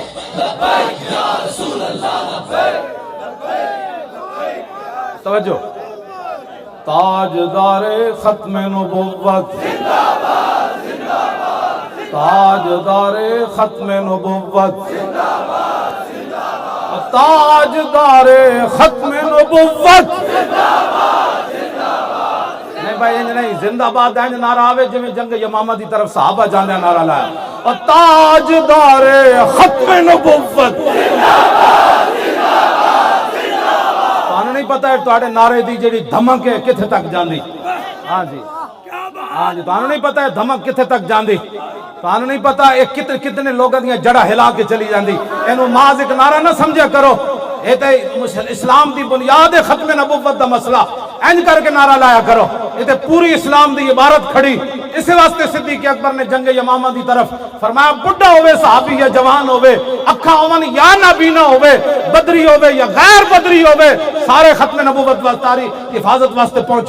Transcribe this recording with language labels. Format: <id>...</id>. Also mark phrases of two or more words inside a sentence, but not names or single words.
<ur>توجہ، تاجدار ختم نبوت، تاجدار ختم نبوت، تاجدار ختم نبوت.</ur> <pa>نہیں بھائی انج نہیں، زندہ باد انج نعرہ آوے جی جنگ یمامہ دی طرف صحابہ جانے نعرہ لایا.</pa> <ur>اور تاجدار ختم نبوت.</ur> <pa>تانوں نہیں پتہ ہے تواڈے نعرے دی جڑی دھمک ہے کتھے تک جاندی. ہاں جی ہاں جی، تانوں نہیں پتہ ہے دھمک کتھے تک جاندی. تانوں نہیں پتہ ایک کتنے لوگاں دیاں جڑا ہلا کے چلی جاندی. اینو محض ایک نعرہ نہ سمجھا کرو، اے تے اسلام دی بنیاد ہے ختم نبوت دا مسئلہ. اینج کر کے نعرہ لایا کرو، اے تے پوری اسلام دی عبارت کھڑی. اس واسطے صدیق اکبر نے جنگ یمامہ دی طرف فرمایا بڑھا ہوئے صحابی یا جوان ہوئے، اکھاں ہوون یا نابینا ہوئے، بدری ہوئے یا غیر بدری ہوئے، سارے ختم نبوت واسطے حفاظت واسطے پہنچو.</pa>